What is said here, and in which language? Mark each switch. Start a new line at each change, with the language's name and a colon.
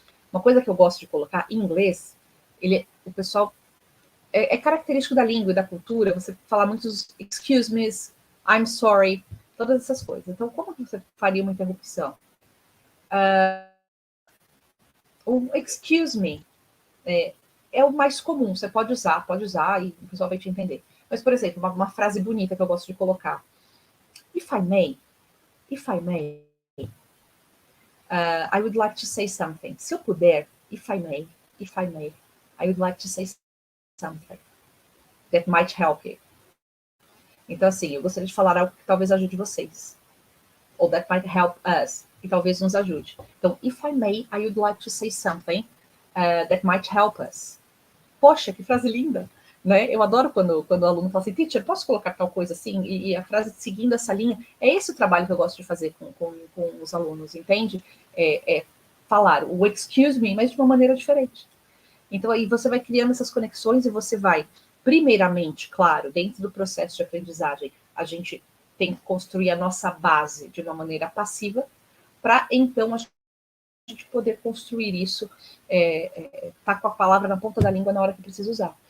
Portuguese: Uma coisa que eu gosto de colocar em inglês, o pessoal característico da língua e da cultura, você falar muitos
English: excuse me, I'm sorry,
Portuguese: todas essas coisas. Então, como que você faria uma interrupção? Excuse me é o mais comum, você pode usar e o pessoal vai te entender. Mas, por exemplo, uma frase bonita que eu gosto de colocar.
English: If I may, I would like to say something.
Portuguese: Se eu puder,
English: if I may, I would like to say something that might help you.
Portuguese: Então, assim, eu gostaria de falar algo que talvez ajude vocês. ou
English: that might help us,
Portuguese: que talvez nos ajude. Então,
English: if I may, I would like to say something that might help us.
Portuguese: Poxa, que frase linda! Né? Eu adoro quando o aluno fala assim, teacher, posso colocar tal coisa assim? E a frase seguindo essa linha, é esse o trabalho que eu gosto de fazer com os alunos, entende? Falar o excuse me, mas de uma maneira diferente. Então aí você vai criando essas conexões e você vai, primeiramente, claro, dentro do processo de aprendizagem, a gente tem que construir a nossa base de uma maneira passiva, para então a gente poder construir isso, tá com a palavra na ponta da língua na hora que precisa usar.